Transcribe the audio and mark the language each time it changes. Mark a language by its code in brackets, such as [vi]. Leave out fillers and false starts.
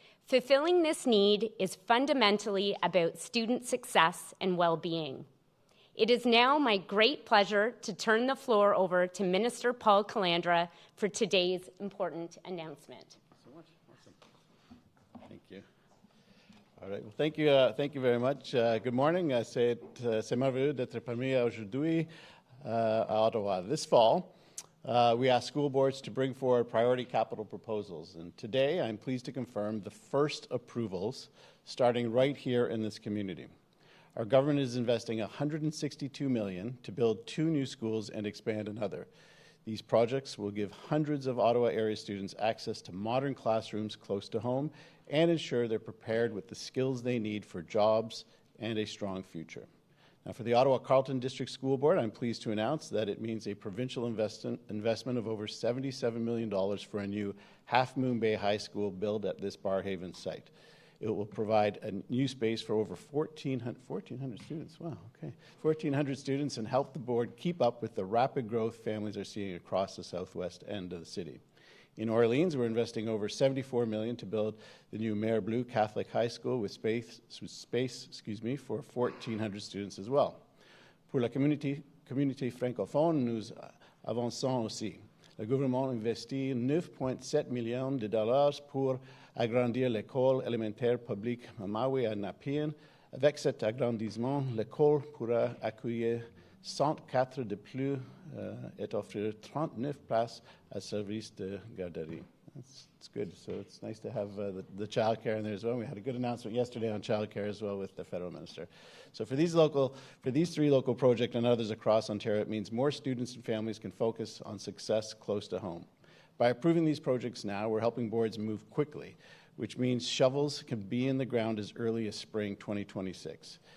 [en] Fulfilling this need is fundamentally about student success and well-being. It is now my great pleasure to turn the floor over to Minister Paul Calandra for today's important announcement. So much. Awesome. Thank you. All right. Well, thank you very much. Good morning. [fr] C'est merveilleux d'être parmi aujourd'hui à Ottawa. [en] This fall, we asked school boards to bring forward priority capital proposals, and today I'm pleased to confirm the first approvals starting right here in this community. Our government is investing $162 million to build 2 new schools and expand another. These projects will give hundreds of Ottawa area students access to modern classrooms close to home and ensure they're prepared with the skills they need for jobs and a strong future. Now, for the Ottawa-Carleton District School Board, I'm pleased to announce that it means a provincial investment of over $77 million for a new Half Moon Bay High School build at this Barrhaven site. It will provide a new space for over 1,400 students. Wow, okay. 1,400 students and help the board keep up with the rapid growth families are seeing across the southwest end of the city. In Orleans, we're investing over $74 million to build the new Mare Bleu Catholic High School with space for 1,400 students as well. [fr] Pour la communauté francophone, nous avançons aussi. Le gouvernement investit 9,7 millions de dollars pour agrandir l'école élémentaire publique Mamawi à Napian. Avec cet agrandissement, l'école pourra accueillir 104 de plus et offrir 39 places à service de garderie. [en] It's good. So it's nice to have the child care in there as well. We had a good announcement yesterday on child care as well with the federal minister. So for these 3 local projects and others across Ontario, it means more students and families can focus on success close to home. By approving these projects now, we're helping boards move quickly, which means shovels can be in the ground as early as spring 2026.